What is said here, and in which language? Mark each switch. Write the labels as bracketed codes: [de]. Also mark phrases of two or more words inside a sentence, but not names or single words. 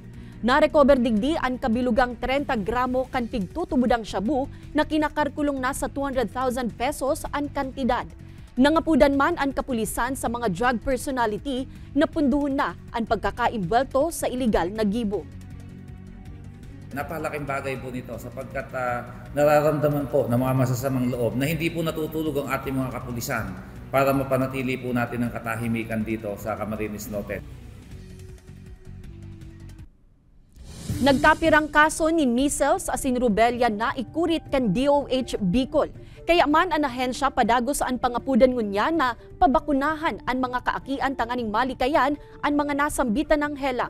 [bik] Narecover digdi ang kabilugang 30 gramo kan pigtutubudang shabu na kinakarkulong nasa 200,000 pesos ang kantidad. Nangapudan man ang kapulisan sa mga drug personality na punduhon na ang pagkakaimbelto sa iligal na gibo. [tl] Napakalaking bagay po nito sapagkat nararamdaman po ng mga masasamang loob na hindi po natutulog ang ating mga kapulisan para mapanatili po natin ang katahimikan dito sa Camarines Norte. [bik] Nagkapirang kaso ni measles asin rubella na ikurit kan DOH Bicol. Kaya man ang ahensya padagos ang pangapudan ngunya na pabakunahan ang mga kaakian tanganing malikayan ang mga nasambitan ng helang.